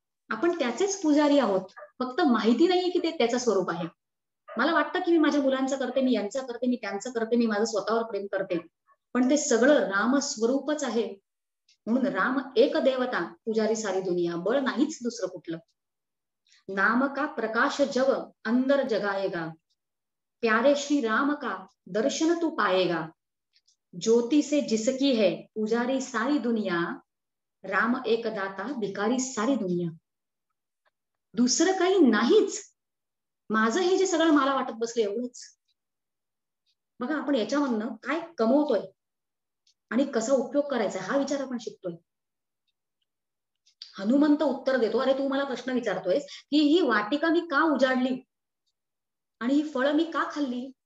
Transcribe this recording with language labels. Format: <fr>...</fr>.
<mr>आपण त्याचेच पुजारी आहोत, फक्त माहिती नाहीये की ते त्याचं स्वरूप आहे. मला वाटतं की मी माझ्या मुलांचं करते, मी यांचं करते, मी त्यांचं करते, मी माझं स्वतःवर प्रेम करते, पण ते सगळं राम स्वरूपच आहे. म्हणून</mr> <hi>राम एक देवता, पुजारी सारी दुनिया.</hi> <mr>बळ नाहीच दुसरं कुठलं.</mr> <hi>नाम का प्रकाश जग अंदर जगाएगा, प्यारे श्री राम का दर्शन तू पाएगा, ज्योति से जिसकी है पुजारी सारी दुनिया, राम एक दाता भिकारी सारी दुनिया.</hi> <mr>दुसरं काही नाहीच. माझं हे जे सगळं मला वाटत बसलं एवढंच. बघा, आपण याच्यामधनं काय कमवतोय आणि कसा उपयोग करायचा हा विचार आपण शिकतोय. हनुमंत उत्तर देतो, अरे तू मला प्रश्न विचारतोयस की ही वाटिका मी का उजाडली आणि ही फळं मी का खाल्ली?</mr>